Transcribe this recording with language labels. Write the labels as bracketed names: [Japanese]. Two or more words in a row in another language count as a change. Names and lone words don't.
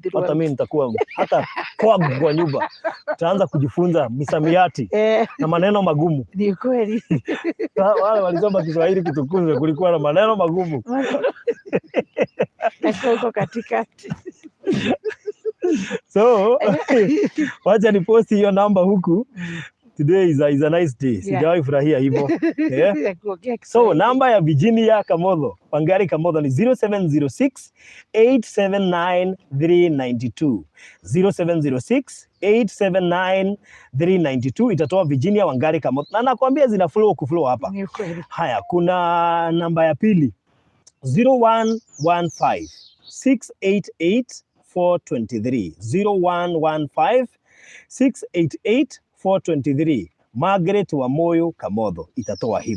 [Swahili] Hata mimi nitakuwa hata kwa nyumba tutaanza kujifunza misamiati na maneno magumu. Ni ukweli. Wale walisoma Kiswahili kitukuzwe, kulikuwa na maneno magumu. Huko katikati. So, wacha ni posti hiyo namba huku. [English] Today is a nice day. [Swahili] Sijawahi furahia hivyo. So, namba ya Virginia Kamotho, Wangari Kamotho ni 0706 879 392. 0706 879 392 itatoa Virginia Wangari Kamotho. Na nakwambia zina flow hapa. Haya, kuna namba ya pili 0115 688 423. 0115 688 423. Margaret wa Moyo Kamotho itatoa hivyo.